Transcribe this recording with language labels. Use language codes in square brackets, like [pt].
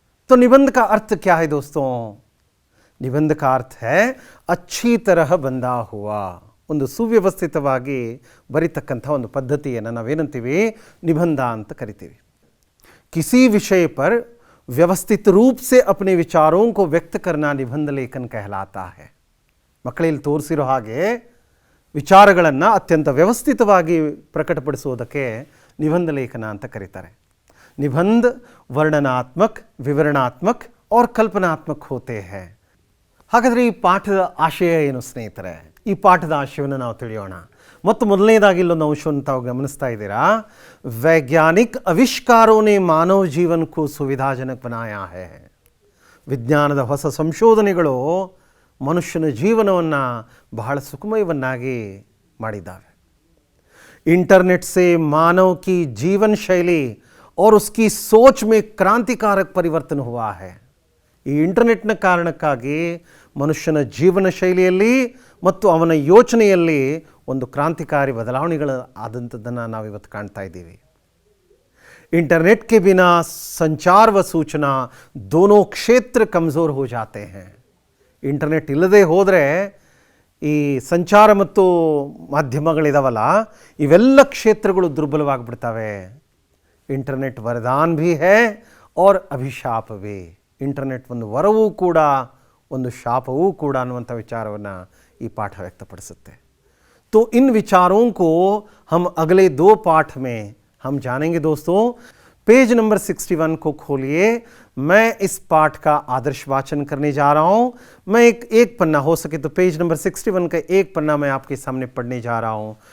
[hi] तो निबंध का अर्थ क्या है दोस्तों? निबंध का अर्थ है अच्छी तरह ಬಂದ हुआ, [kn] ಒಂದು ಸುವ್ಯವಸ್ಥಿತವಾಗಿ ಬರಿತಕ್ಕಂಥ ಒಂದು ಪದ್ಧತಿಯನ್ನು ನಾವೇನಂತೀವಿ? ನಿಬಂಧ ಅಂತ ಕರಿತೀವಿ। [hi] किसी विषय पर व्यवस्थित रूप से अपने विचारों को व्यक्त करना निबंध लेखन कहलाता है। [kn] ಮಕ್ಕಳಲ್ಲಿ ತೋರಿಸಿರೋ ಹಾಗೆ ವಿಚಾರಗಳನ್ನು ಅತ್ಯಂತ ವ್ಯವಸ್ಥಿತವಾಗಿ ಪ್ರಕಟಪಡಿಸುವುದಕ್ಕೆ ನಿಬಂಧ ಲೇಖನ ಅಂತ ಕರೀತಾರೆ। [hi] निबंध वर्णनात्मक, विवरणात्मक और कल्पनात्मक होते हैं। [kn] ಹಾಗಾದರೆ ಈ ಪಾಠದ ಆಶಯ ಏನು ಸ್ನೇಹಿತರೆ? ಈ ಪಾಠದ ಆಶಯವನ್ನು ನಾವು ತಿಳಿಯೋಣ। ಮತ್ತು ಮೊದಲನೇದಾಗಿ ಇಲ್ಲೊಂದು ಅಂಶವನ್ನು ತಾವು ಗಮನಿಸ್ತಾ ಇದ್ದೀರಾ, [hi] वैज्ञानिक आविष्कारों ने मानव जीवन को सुविधाजनक बनाया है। [kn] ವಿಜ್ಞಾನದ ಹೊಸ ಸಂಶೋಧನೆಗಳು ಮನುಷ್ಯನ ಜೀವನವನ್ನು ಬಹಳ ಸುಖಮಯವನ್ನಾಗಿ ಮಾಡಿದ್ದಾವೆ। [hi] इंटरनेट से मानव की जीवन शैली और उसकी सोच में क्रांतिकारक परिवर्तन हुआ है। [kn] ಈ ಇಂಟರ್ನೆಟ್ನ ಕಾರಣಕ್ಕಾಗಿ ಮನುಷ್ಯನ ಜೀವನ ಶೈಲಿಯಲ್ಲಿ ಮತ್ತು ಅವನ ಯೋಚನೆಯಲ್ಲಿ ಒಂದು ಕ್ರಾಂತಿಕಾರಿ ಬದಲಾವಣೆಗಳು ಆದಂಥದ್ದನ್ನು ನಾವಿವತ್ತು ಕಾಣ್ತಾ ಇದ್ದೀವಿ। [hi] इंटरनेट के बिना संचार व सूचना दोनों क्षेत्र कमज़ोर हो जाते हैं। [kn] ಇಂಟರ್ನೆಟ್ ಇಲ್ಲದೆ ಹೋದರೆ ಈ ಸಂಚಾರ ಮತ್ತು ಮಾಧ್ಯಮಗಳಿದಾವಲ್ಲ, ಇವೆಲ್ಲ ಕ್ಷೇತ್ರಗಳು ದುರ್ಬಲವಾಗಿಬಿಡ್ತವೆ। [hi] ಇಂಟರ್ನೆಟ್ वरदान भी है और अभिशाप भी। [kn] ಇಂಟರ್ನೆಟ್ ಒಂದು ವರವೂ ಕೂಡ ಒಂದು ಶಾಪವೂ ಕೂಡ ಅನ್ನುವಂಥ ವಿಚಾರವನ್ನು ಈ ಪಾಠ ವ್ಯಕ್ತಪಡಿಸುತ್ತೆ। [hi] तो इन विचारों को हम अगले दो पाठ में हम जानेंगे। दोस्तों, पेज नंबर 61 को खोलिए। मैं इस पाठ का आदर्श वाचन करने जा रहा हूँ। मैं एक पन्ना हो सके तो पेज नंबर 61 का एक पन्ना मैं आपके सामने पढ़ने जा रहा हूँ।